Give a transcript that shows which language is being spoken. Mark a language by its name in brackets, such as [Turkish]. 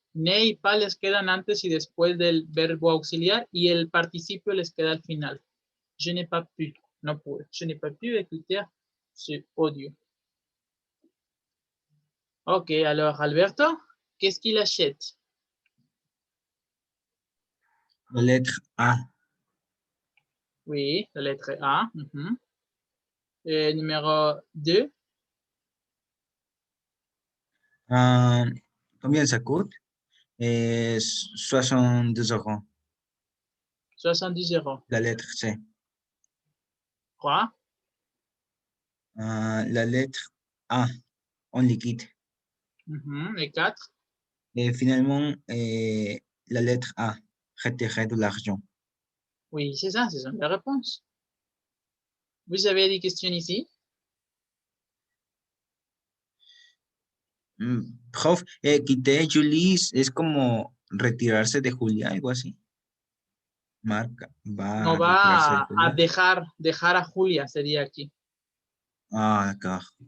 [Spanish] Ne y pas les quedan antes y después del verbo auxiliar y el participio les queda al final. [French] Je n'ai pas pu, [Spanish] no pude. [French] Je n'ai pas pu écouter ce audio. Ok, alors Alberto, qu'est-ce qu'il achète? La lettre A. Oui, la lettre A. Numéro 2. Combien ça coûte? 72 euros. 70 euros. La lettre C. 3. La lettre A en liquide. Et 4. Et finalement, la lettre A, retirer de l'argent. Oui, c'est ça, c'est ça la réponse. Vous avez des questions ici? [Spanish] Prof, quité Julie es como retirarse de Julia, algo así. Marca, va No, a retirarse de va a Julia. dejar a Julia, sería aquí. [French] Ah, d'accord.